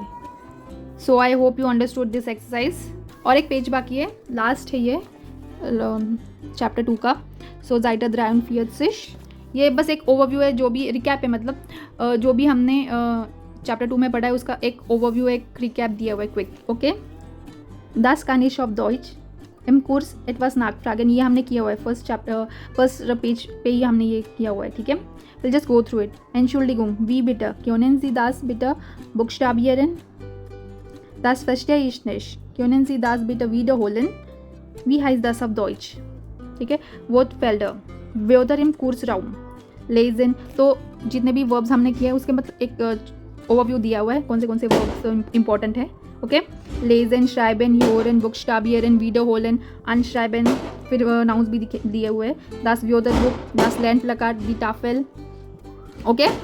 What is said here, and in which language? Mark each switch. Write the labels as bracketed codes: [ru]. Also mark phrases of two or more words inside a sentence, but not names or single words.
[en] so I hope you understood this exercise. [hi] और एक पेज बाकी है, लास्ट है ये चैप्टर 2 का। सो [de] Seite dreiundvierzig, [hi] ये बस एक ओवरव्यू है, जो भी रिकैप है, मतलब जो भी हमने चैप्टर 2 में पढ़ा है उसका एक ओवरव्यू, एक रिकैप दिया हुआ है क्विक, ओके। [de] Das kann ich auf Deutsch im Kurs etwas nachfragen, [hi] ये हमने किया हुआ है [en] first page [hi] पे ही हमने ये किया हुआ है, ठीक है। [en] We'll just go through it. [de] Entschuldigung, wie bitte? Können Sie das bitte buchstabieren? Das verstehe ich nicht. Können Sie das bitte wiederholen? Wie heißt das auf Deutsch? [hi] ठीक है। [de] Wortfelder, Wörter im Kursraum, Lesen, [hi] तो जितने भी वर्ब्स हमने किए हैं उसके मतलब एक ओवरव्यू दिया हुआ है, कौन से वर्ब्स इंपॉर्टेंट है, ओके। [de] lesen, schreiben, hören, buchstabieren, wiederholen, anschreiben, [hi] फिर नाउंस भी दिए हुए हैं, [de] das Wörter Buch, das Lern Plakat, die Tafel, ओके।